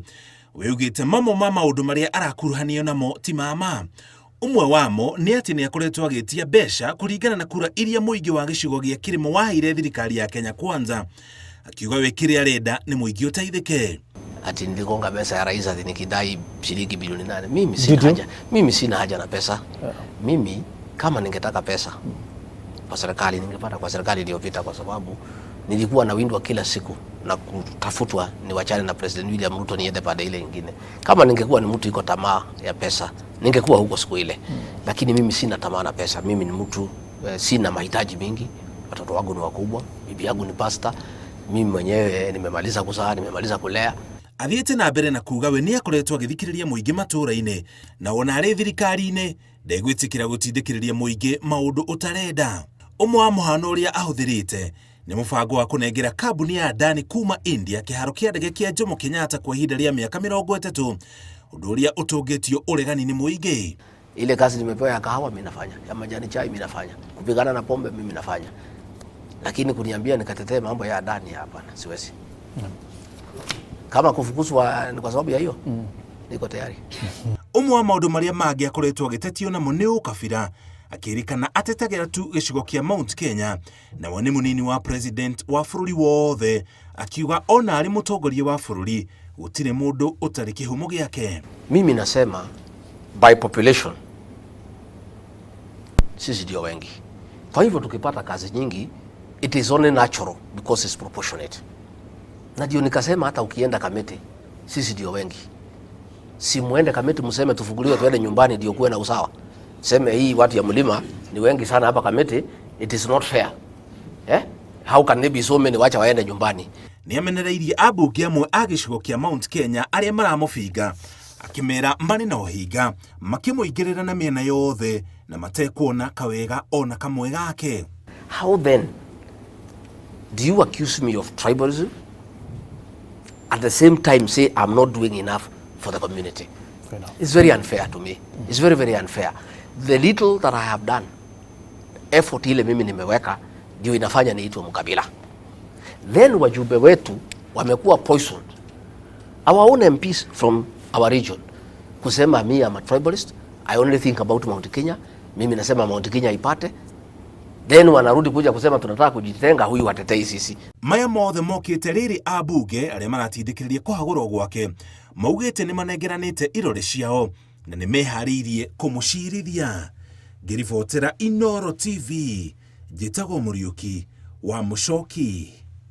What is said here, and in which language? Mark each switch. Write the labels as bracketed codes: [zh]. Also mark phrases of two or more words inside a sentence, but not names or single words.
[ki] Wĩugĩte mamwe ma maũndũ marĩa arakuruhanio namo ti mama. Umwe wamo nĩ atĩ nĩ akoretwo agĩtia mbeca kũringana na kura iria mũingĩ wa gĩcigo gĩa Kĩrĩmo waheire thirikari ya Kenya Kwanza. Akiuga we kĩrĩa arenda nĩ mũingĩ ũteithĩke. [sw] Ati niligonga pesa ya rais ati nikidai shilingi bilioni 8. Mimi sina haja na pesa. Mimi kama ningetaka pesa kwa serikali ningepata kwa serikali iliyopita, kwa sababu nilikuwa na windwa kila siku na kutafutwa ni wachane na President William Ruto niende pande ile nyingine. Kama ningekuwa ni mtu iko tamaa ya pesa ningekuwa huko siku ile. Lakini mimi sina tamaa na pesa. Mimi ni mtu sina mahitaji mingi. Watoto wangu ni wakubwa, bibi yangu ni pastor, mimi mwenyewe nimemaliza kuzaa, nimemaliza kulea. [ki] Athiĩte na mbere na kuga we nĩ akoretwo agĩthikĩrĩria mũingĩ matũũra-inĩ na ona arĩ thirikari-inĩ ndegwĩtĩkĩra gũtindĩkĩrĩria mũingĩ maũndũ ũtarenda. Ũmwe wa mũhano ũrĩa ahũthĩrĩte nĩ mũbango wa kũnengera kambuni ya Adani kuma India kĩharo kĩa ndege kĩa Jomo Kenyatta kwa ihinda rĩa mĩaka 30, ũndũ ũrĩa ũtũngĩtio ũregani nĩ mũingĩ. [sw] Ile kazi nimepewa ya kahawa mimi nafanya, ya majani chai mimi nafanya, kupigana na pombe mimi nafanya, lakini kuniambia nikatetee mambo ya Adani hapana, siwezi. Kama kufukuzwa ni kwa sababu ya hiyo, niko tayari. [ki] Umwe wa maũndũ marĩa mangĩ akoretwo agĩtetio namo nĩ ũkabira, akĩrĩkana atetagĩra tu gĩcigo kĩa Mount Kenya na we nĩ mũnini wa president wa bũrũri wothe, akiuga ona arĩ mũtongoria wa bũrũri gũtirĩ mũndũ ũtarĩ kĩhumo gĩake. [sw] Mimi nasema [en] by population [sw] sisi ndio wengi, kwa hivyo tukipata kazi nyingi [en] it is only natural because it's proportionate. [sw] Na ndio nikasema hata ukienda Kamiti sisi ndio wengi, si muende Kamiti mseme tufunguliwe tuende nyumbani ndio kuwe na usawa. Seme hii watu ya mlima ni wengi sana hapa Kamiti, [en] it is not fair. How can they be so many [sw] wacha waende nyumbani? [ki] Nĩ amenereirie ambunge amwe a gĩcigo kĩa Mount Kenya arĩa maramũbinga, akĩmera marĩ na ũhinga makĩmũingĩrĩra na mĩena yothe na matekuona kawega ona kamwe gake. [en] How then do you accuse me of tribalism at the same time say I'm not doing enough for the community? It's very unfair to me. It's very, very unfair. The little that I have done, effort [sw] ile mimi nimeweka, ndio inafanya niitwe mkabila. Then wajumbe wetu wamekuwa poisoned. [en] Our own MPs from our region kusema me I'm a tribalist, I only think about Mount Kenya, [sw] mimi nasema Mount Kenya ipate. Then wanarudi kuja kusema tunataka kujitenga, huyu watetei sisi. [ki] Maya mothe mokĩte rĩrĩ ambunge arĩa maratindĩkĩrĩria kũhagũrwo gwake maugĩte nĩ manengeranĩte irore ciao na nĩ meharĩirie kũmũcirithia. Ngĩribotera Inooro TV, njĩtagwo Mũriũki wa Mũchoki.